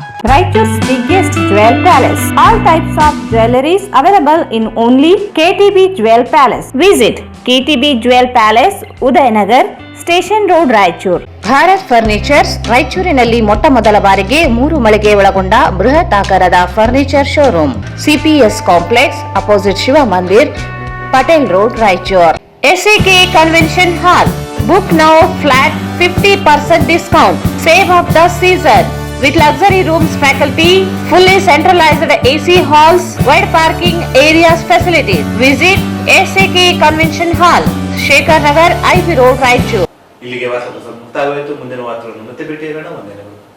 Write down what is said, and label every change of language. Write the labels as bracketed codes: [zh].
[en] Raichur's biggest jewel palace. All types of jewelries available in only KTB Jewel Palace. Visit KTB Jewel Palace, Udayanagar, Station Road, Raichur. [kn] Bharat furnitures ರಾಯಚೂರಿನಲ್ಲಿ ಮೊಟ್ಟ ಮೊದಲ ಬಾರಿಗೆ 3 ಮಳಿಗೆ ಒಳಗೊಂಡ ಬೃಹತ್ ಆಕಾರದ furniture showroom. [en] CPS complex, opposite Shiva Mandir, Patel road, Raichur. SAK convention hall. Book now flat 50% discount. Save of the season. With luxury rooms, faculty, fully centralized AC halls, wide parking areas facilities. Visit SAK Convention Hall, Shekhar Nagar, IB Road, Raichur. [kn] ಇಲ್ಲಿಗೆ ವಾರ್ತಾ ಪ್ರಸಾರ ಮುಕ್ತಾಯವಾಯಿತು. ಮುಂದಿನ ವಾರ್ತೆಗಳನ್ನು ಮತ್ತೆ ಭೇಟಿಯಾಗೋಣ. ವಂದನೆಗಳು.